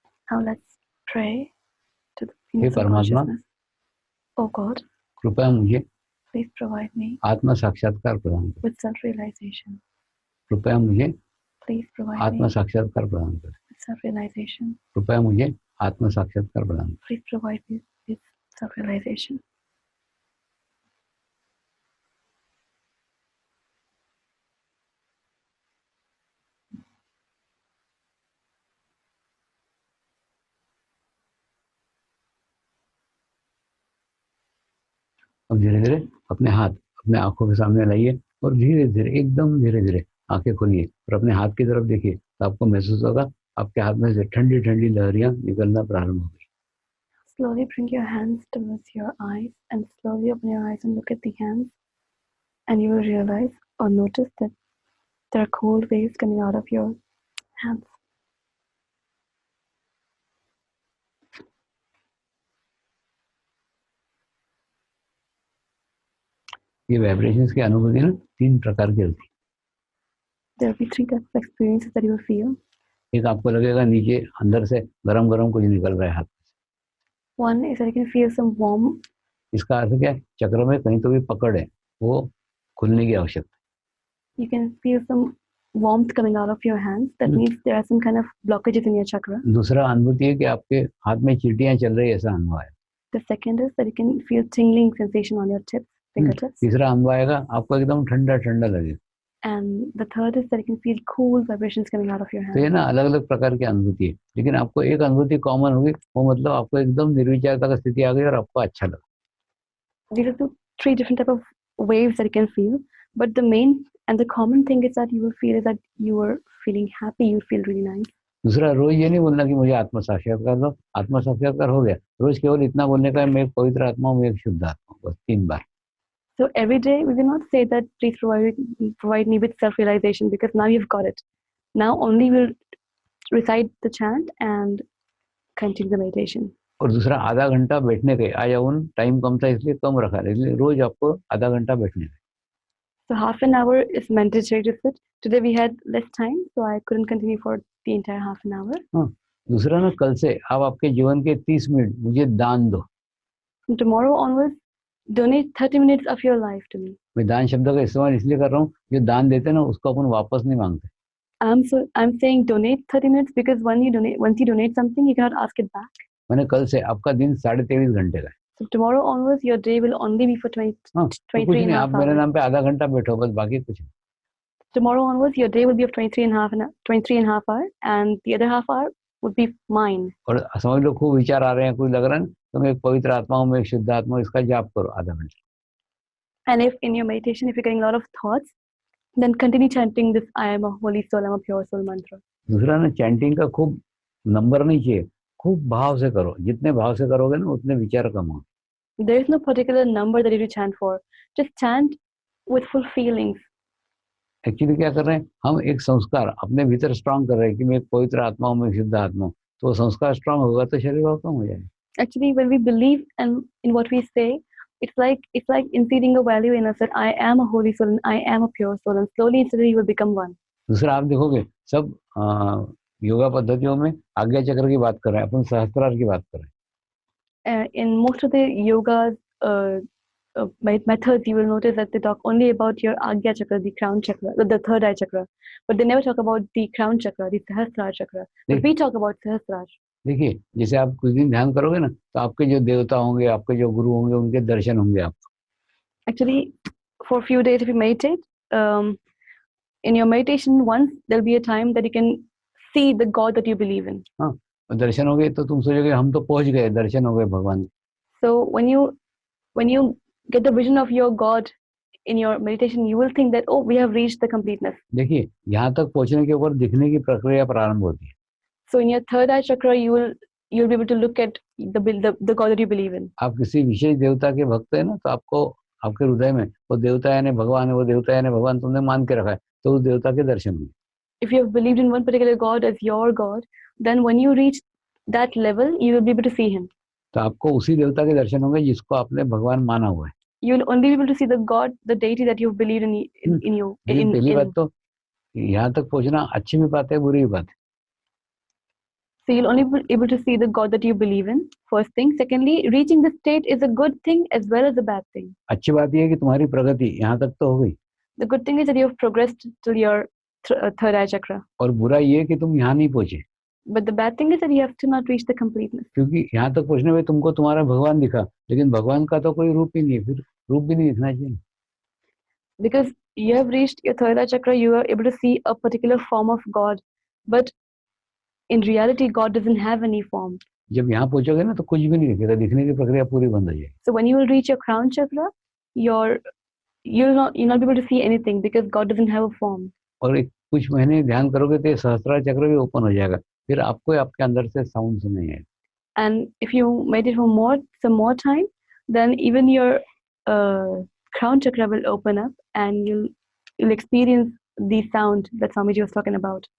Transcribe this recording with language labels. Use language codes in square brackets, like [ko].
[en] Now let's pray to the [hi] hey [en] universal [hi] परमात्मा, [en] consciousness. Oh God, [hi] कृपया मुझे [en] please provide me [hi] आत्म साक्षात्कार प्रदान करें। [en] with self-realization. [hi] कृपया मुझे [en] Please provide [hi] आत्म [en] me [hi] साक्षात्कार प्रदान करें। [en] with self-realization. [hi] कृपया मुझे आत्म साक्षात्कार प्रदान करें। [en] Please provide me with self-realization. [hi] अब धीरे धीरे अपने हाथ अपने आंखों के सामने लाइए और धीरे धीरे एकदम धीरे धीरे आंखें खोलिए और अपने हाथ की तरफ देखिए तो आपको महसूस होगा आपके हाथ में से ठंडी ठंडी लहरियां निकलना प्रारंभ हो गई। [en] Slowly bring your hands towards your eyes and slowly open your eyes and look at the hands, and you will realize or notice that there are cold waves coming out of your hands. [hi] ये vibrations की अनुभूति ना 3 प्रकार की होती [en] There will be 3 types of experiences that you will feel. [hi] है। एक आपको लगेगा नीचे अंदर से गरम गरम कुछ निकल रहा है हाथ से। [en] One is that you can feel some warm. [hi] इसका अर्थ क्या है? चक्र में कहीं तो भी पकड़ है, वो खुलने की आवश्यकता [en] You can feel some warmth coming out of your hands. That means there are some kind of blockages in your chakra. [hi] है। दूसरा अनुभूति है कि आपके हाथ में चींटियां चल रही है, ऐसा अनुभव है। [en] The second is that you can feel tingling sensation on your tips, fingertips. [hi] तीसरा अनुभव आएगा आपको एकदम ठंडा ठंडा लगेगा। [en] And the third is that you can feel cool vibrations coming out of your [hi] तो ये [en] hands. [hi] ना अलग अलग प्रकार की अनुभूति है, लेकिन आपको एक अनुभूति कॉमन होगी, वो मतलब आपको एकदम निर्विचारता की स्थिति आ गई और आपको अच्छा लगा। [en] These are the 3 different type of waves that you can feel, but the main and the common thing is that you will feel is that you are feeling happy, you feel really nice. [hi] दूसरा, रोज ये नहीं बोलना कि मुझे आत्म साक्षात्कार दो, आत्म साक्षात्कार हो गया। रोज केवल इतना बोलने का है, मैं एक पवित्र आत्मा हूँ, मैं एक शुद्ध आत्मा हूँ, बस 3 बार। [en] So every day we will not say that please provide me with self-realization, because now you've got it. Now only we'll recite the chant and continue the meditation. [hi] और दूसरा, आधा घंटा बैठने के, आज उन टाइम कम था इसलिए कम रखा है, इसलिए रोज आपको आधा घंटा बैठने का। [en] So half an hour is mandatory to sit. Today we had less time, so I couldn't continue for the entire half an hour. [hi] हाँ, दूसरा ना, कल से आप आपके जीवन के 30 मिनट मुझे दान दो। [en] From tomorrow onwards, donate 30 minutes of your life to me. [hi] मैं दान शब्द का इस्तेमाल इसलिए कर रहा हूँ, जो दान देते हैं ना उसको अपन वापस नहीं मांगते। [en] I'm saying donate 30 minutes because once you donate something, you cannot ask it back. [hi] मैंने कल से आपका दिन 23.5 घंटे का है। [en] So tomorrow onwards, your day will only be for 23 [hi] हाँ, तो कुछ नहीं, आप मेरे [en] hours. [hi] नाम पे आधा घंटा बैठो बस, बाकी कुछ नहीं। [en] Tomorrow onwards, your day will be of 23 and a half hour, and the other half hour would be mine. [hi] और समझ लो खूब विचार आ रहे हैं, कुछ लग रहा है, तो मैं एक पवित्र आत्मा हूँ, मैं एक शुद्ध आत्मा हूँ, इसका जाप करो आधा घंटा। [en] And if in your meditation, if you're getting a lot of thoughts, then continue chanting this I am a holy soul, I'm a pure soul mantra. [hi] दूसरा ना, चैंटिंग का खूब नंबर नहीं चाहिए, खूब भाव से करो। जितने भाव से करोगे ना उतने विचार कम हो। [en] There is no particular number that you have to chant for. Just chant with full feelings. [hi] Actually क्या कर रहे हैं हम, एक संस्कार अपने भीतर स्ट्रांग कर रहे हैं कि मैं एक पवित्र आत्मा हूँ, मैं एक शुद्ध आत्मा हूँ। तो वो संस्कार स्ट्रांग होगा तो शरीर भाव कम हो जाएगा। [en] Actually, when we believe in what we say, it's like inseeding a value in us that I am a holy soul and I am a pure soul, and slowly and steadily you will become one. [hi] दूसरा, आप देखोगे सब योगा पद्धतियों में आज्ञा चक्र की बात कर रहे हैं, अपन सहस्त्रार की बात कर रहे हैं। [en] In most of the yoga methods, you will notice that they talk only about your Agya chakra, the crown chakra, the third eye chakra, but they never talk about the crown chakra, the Sahasrara chakra. But we talk about Sahasrara. [hi] देखिए, जैसे आप कुछ दिन ध्यान करोगे ना, तो आपके जो देवता होंगे, आपके जो गुरु होंगे, उनके दर्शन होंगे आपको। [en] Actually, for a few days, if you meditate, in your meditation, once there'll be a time that you can see the God that you believe in. [hi] हाँ, दर्शन हो गए तो तुम सोचोगे हम तो पहुंच गए, दर्शन हो गए भगवान। [en] So when you get the vision of your God in your meditation, you will think that, oh, we have reached the completeness. [hi] देखिए, यहाँ तक पहुंचने के ऊपर दिखने की प्रक्रिया प्रारंभ होती है। [en] So in your third eye chakra, you'll be able to look at the God that you believe in. [hi] आप किसी विशेष देवता के भक्त है ना, तो आपको आपके हृदय में वो देवता यानी भगवान है, वो देवता यानी भगवान तुमने मान के रखा है, तो उस देवता के दर्शन होंगे। [en] If you have believed in one particular God as your God, then when you reach that level, you will be able to see him. [hi] तो आपको उसी देवता के दर्शन होंगे जिसको आपने भगवान माना हुआ है। [en] You will only be able to see the God, the deity that you've believed in you. [hi] पहली बात तो यहाँ तक पहुंचना अच्छी भी बात है, बुरी भी बात है। [en] So you'll only be able to see the God that you believe in, first thing. Secondly, reaching this state is a good thing as well as a bad thing. [hi] अच्छी बात यह है कि तुम्हारी प्रगति यहाँ तक तो हो गई। [en] The good thing is that you have progressed till your third eye chakra. [hi] और बुरा ये है कि तुम यहाँ नहीं पहुंचे। [en] But the bad thing is that you have still not reached the completeness. [hi] क्योंकि यहाँ तक पहुंचने में तुमको तुम्हारा भगवान दिखा, लेकिन भगवान का तो कोई रूप ही नहीं है, फिर रूप भी नहीं दिखना चाहिए। [en] Because you have reached your third eye chakra, you are able to see a particular form of God, but in reality, God doesn't have any form. [hi] जब यहाँ पहुंचोगे ना तो कुछ भी नहीं दिखेगा, दिखने की प्रक्रिया पूरी बंद हो जाएगी। [en] So when you will reach your crown chakra, you'll not be able to see anything because God doesn't have a form. [hi] और एक कुछ महीने ध्यान करोगे तो सहस्त्रार चक्र भी ओपन हो जाएगा, फिर आपको आपके अंदर से साउंड सुनाई आएगा। [en] And if you meditate for some more time, then even your crown chakra will open up, and you'll experience the sound that Swamiji was talking about.